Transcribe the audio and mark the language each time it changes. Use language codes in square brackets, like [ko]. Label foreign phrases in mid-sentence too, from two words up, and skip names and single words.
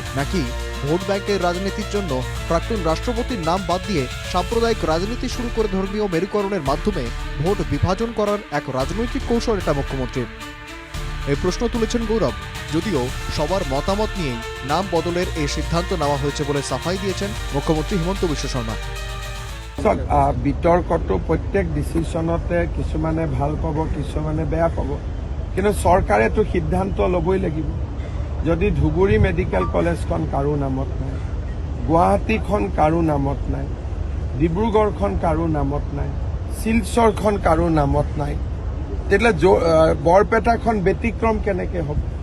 [bn] নাকি ভোট ব্যাংকের রাজনীতির জন্য প্রাক্তন রাষ্ট্রপতির নাম বাদ দিয়ে সাম্প্রদায়িক রাজনীতি শুরু করে ধর্মীয় মেরুকরণের মাধ্যমে ভোট বিভাজন করার এক রাজনৈতিক কৌশল এটা মুখ্যমন্ত্রীর? এই প্রশ্ন তুলেছেন গৌরব। যদিও সবার মতামত নিয়েই নাম বদলের এই সিদ্ধান্ত নেওয়া হয়েছে বলে সাফাই দিয়েছেন মুখ্যমন্ত্রী হিমন্ত বিশ্ব শর্মা। [as] বিতৰ্কটো প্ৰত্যেক ডিচিশ্যনতে কিছুমানে ভাল পাব, কিছুমানে বেয়া পাব, কিন্তু চৰকাৰেতো সিদ্ধান্ত ল'বই লাগিব। যদি ধুবুৰী মেডিকেল কলেজখন কাৰো নামত নাই, গুৱাহাটীখন কাৰো নামত নাই, ডিব্ৰুগড়খন কাৰো নামত নাই, শিলচৰখন কাৰো নামত নাই, তেতিয়াহ'লে বৰপেটাখন ব্যতিক্ৰম কেনেকৈ হ'ব?